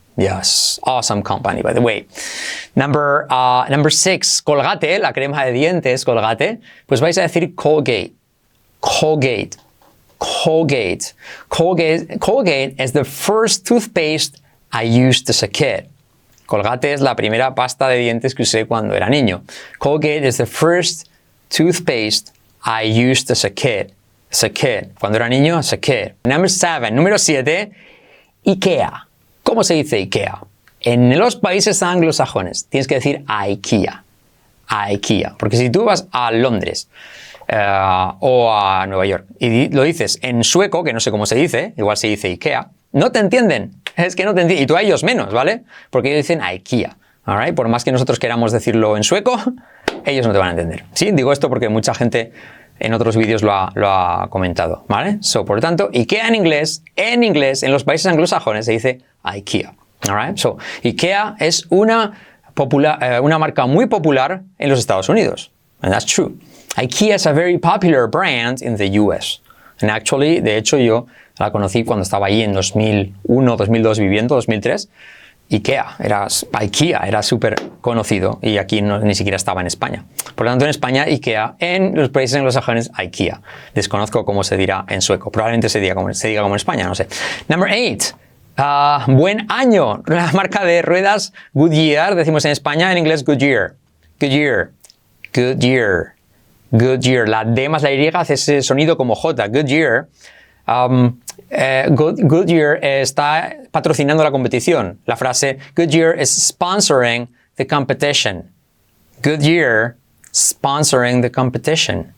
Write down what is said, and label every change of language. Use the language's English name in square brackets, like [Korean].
[English] Yes, awesome company, by the way. Number 6, [Spanish] Colgate, la crema de dientes, Colgate. Pues vais a decir Colgate. Colgate. Colgate. [English] Colgate is the first toothpaste I used as a kid. [Spanish] Colgate es la primera pasta de dientes que usé cuando era niño. [English] Colgate is the first toothpaste I used as a kid. As a kid. [Spanish] Cuando era niño, [English] as a kid. Number 7. [Spanish] Número 7. [English] IKEA. [Spanish] ¿Cómo se dice IKEA? En los países anglosajones tienes que decir IKEA. IKEA. Porque si tú vas a Londres o a Nueva York y lo dices en sueco, que no sé cómo se dice, igual se dice IKEA, no te entienden. Es que no te entienden. Y tú a ellos menos, ¿vale? Porque ellos dicen IKEA. [English] All right? [Spanish] Por más que nosotros queramos decirlo en sueco, ellos no te van a entender. Sí, digo esto porque mucha gente en otros vídeos lo ha comentado, ¿vale? [English] So, [Spanish] por lo tanto, IKEA en inglés, en los países anglosajones se dice IKEA. [English] All right? So, [Spanish] IKEA es una una marca muy popular en los Estados Unidos. [English] And that's true. IKEA is a very popular brand in the US. And actually, [Spanish] de hecho, yo la conocí cuando estaba ahí en 2001, 2002 viviendo, 2003. IKEA era súper conocido y aquí ni siquiera estaba en España. Por lo tanto, en España, IKEA, en los países anglosajones, IKEA. Desconozco cómo se dirá en sueco. Probablemente se diga como en España, no sé. [English] Number 8. [Spanish] Buen año. La marca de ruedas Goodyear, decimos en España, en inglés Goodyear. Goodyear. Goodyear. Goodyear. La D más la Y hace ese sonido como J. Goodyear. Goodyear está patrocinando la competición. La frase [English] Goodyear is sponsoring the competition. Goodyear sponsoring the competition.